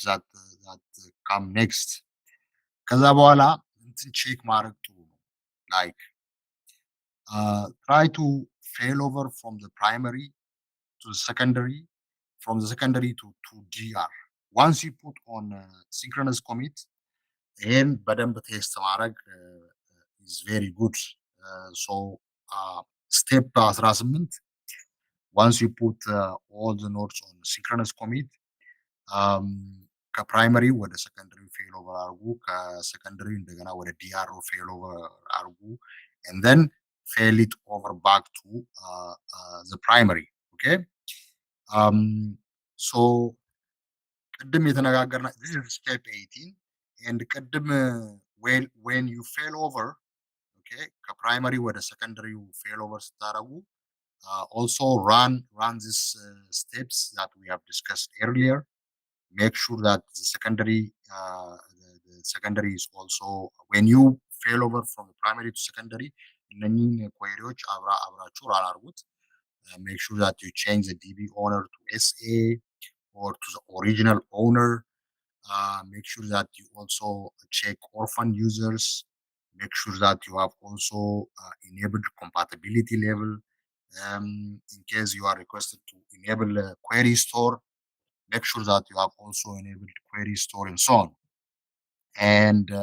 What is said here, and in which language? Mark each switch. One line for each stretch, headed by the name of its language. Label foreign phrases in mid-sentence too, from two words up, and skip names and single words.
English: that come next
Amharic: ከዛ በኋላ እንትን ቼክ ማድረግ ጥሩ ነው
English: like try to fail over from the primary to the secondary from the secondary to GR once you put on synchronous commit and
Amharic: በደንብ ቴስት ማድረግ
English: is very good so step 18 once you put all the nodes on synchronous commit
Amharic: ከፕራይመሪ ወደ ሰከንደሪ
English: fail over
Amharic: አርጉ ከሰከንደሪ እንደገና ወደ ዲአር
English: fail over
Amharic: አርጉ
English: and then fail it over back to the primary okay so
Amharic: ቅድም የተነጋገርና
English: this is step 18 and ቅድም when you fail over okay
Amharic: ከፕራይመሪ ወደ ሰከንደሪ ፌል ኦቨር ስታረጉ
English: also run these steps that we have discussed earlier make sure that the secondary is also when you fail over from primary to secondary እነኚህን queries አብራችሁ run አድርጉት make sure that you change the DB owner to SA or to the original owner make sure that you also check orphan users make sure that you have also enabled compatibility level in case you are requested to enable a query store make sure that you have also enabled query store and so on and